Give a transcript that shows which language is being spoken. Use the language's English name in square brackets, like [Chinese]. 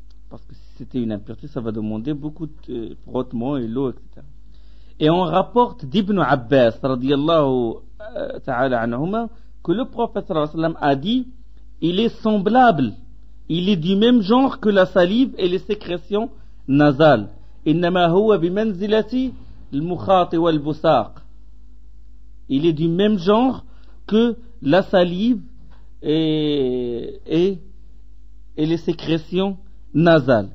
[French] Parce que si c'était une impureté, ça va demander beaucoup de frottement et l'eau, etc. Et on rapporte d'Ibn Abbas, radiyallahu ta'ala anhuma, que le prophète sallallahu alayhi wa sallam a dit, il est semblable, il est du même genre que la salive et les sécrétions nasales. [Arabic] إنما هو بمنزلة المخاط والبصاق. [French] Il est du même genre que la salive et les sécrétions nasales.